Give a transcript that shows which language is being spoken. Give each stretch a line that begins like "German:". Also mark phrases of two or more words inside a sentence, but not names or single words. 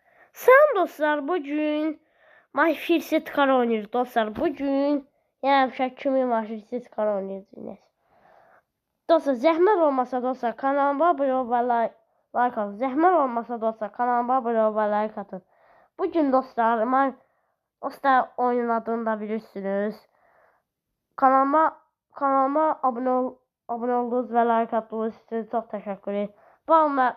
Turkish: Selam dostlar, bugün My First Car oynuyoruz dostlar. Bugün yine kimi My First Car oynuyoruz yine.
Azerbaijani: Dostlar zəhmət olmasa dostlar kanalıma abone ol və like atın. Zəhmət olmasa dostlar kanalıma abone ol və like atın.
Turkish: Bugün dostlar dostlar oyunun adını da bilirsiniz.
Azerbaijani: Kanalıma abone oldunuz və like attığınız üçün çox təşəkkür ederim.